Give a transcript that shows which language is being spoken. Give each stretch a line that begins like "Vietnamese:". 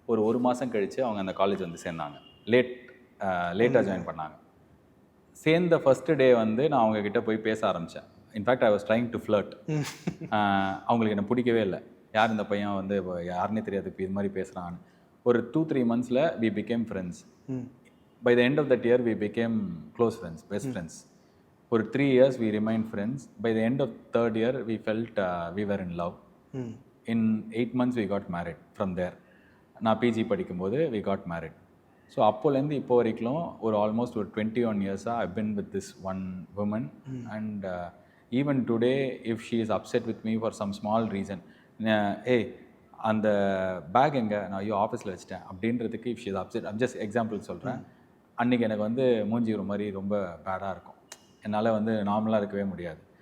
Tamil: ஒரு மாதம் கழித்து அவங்க அந்த காலேஜ் வந்து சேர்ந்தாங்க. லேட்டாக ஜாயின் பண்ணாங்க. சேர்ந்த ஃபஸ்ட்டு டே வந்து நான் அவங்கக்கிட்ட போய் பேச ஆரம்பித்தேன்.
English: In fact I was trying to flirt.
Tamil: அவங்களுக்கு என்ன பிடிக்கவே இல்லை. யார் இந்த பையன் வந்து இப்போ யாருன்னே தெரியாது, இப்போ இது மாதிரி பேசுகிறான்னு.
English: ஒரு 2-3 months we became friends. By the end of that year we became close friends, best friends. ஒரு 3 years we remained friends. By the end of third year we felt we were in love. In 8 months we got married from there.
Tamil: நான் PG படிக்கும்போது
English: we got married.
Tamil: So அப்போலேருந்து இப்போ வரைக்கும் ஒரு almost ஒரு 21 இயர்ஸாக
English: I been with this one woman. And even today if she is upset with me for some small reason,
Tamil: ஏய் அந்த பேக் எங்கே, நான் ஐயோ ஆஃபீஸில் வச்சிட்டேன் அப்படின்றதுக்கு
English: if she is upset,
Tamil: just example சொல்கிறேன், அன்றைக்கி எனக்கு வந்து மூஞ்சி ஒரு மாதிரி ரொம்ப பேடாக இருக்கும், என்னால் வந்து நார்மலாக இருக்கவே முடியாது.